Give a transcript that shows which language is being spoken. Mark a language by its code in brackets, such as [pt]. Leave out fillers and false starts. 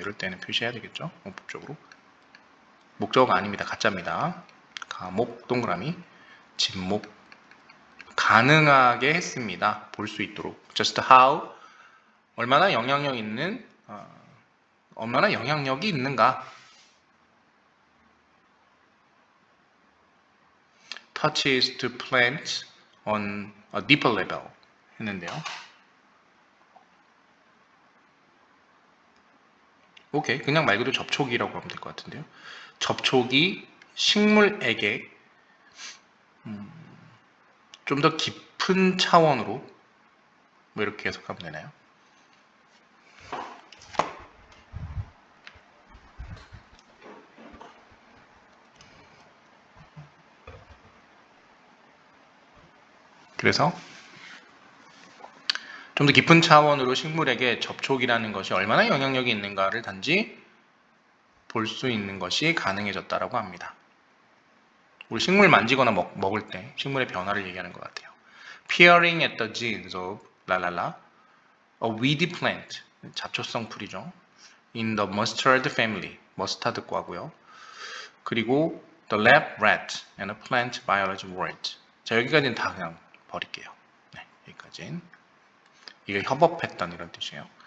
[ko] 이럴 때는 표시해야 되겠죠, 문법적으로. 목적어가 아닙니다. 가짜입니다. 가목 동그라미 진목 가능하게 했습니다. 볼 수 있도록. [en] Just how, [ko] 얼마나 영향력이 있는가. [en] touches to plant on a deeper level 했는데요. [ko] 오케이, 그냥 말 그대로 접촉이라고 하면 될 것 같은데요. 접촉이 식물에게 좀 더 깊은 차원으로 뭐 이렇게 해석하면 되나요? 그래서 좀 더 깊은 차원으로 식물에게 접촉이라는 것이 얼마나 영향력이 있는가를 단지 볼 수 있는 것이 가능해졌다라고 합니다. 우리 식물 만지거나 먹을 때 식물의 변화를 얘기하는 것 같아요. [en] Peering at the genes of a weedy plant, [ko] 잡초성 풀이죠. [en] In the mustard family, [ko] 머스타드과고요. 그리고 [en] the lab rat and a plant biology word. [ko] 자, 여기까지는 다 그냥 버릴게요. 여기까지는. 이게 협업했던 이런 뜻이에요.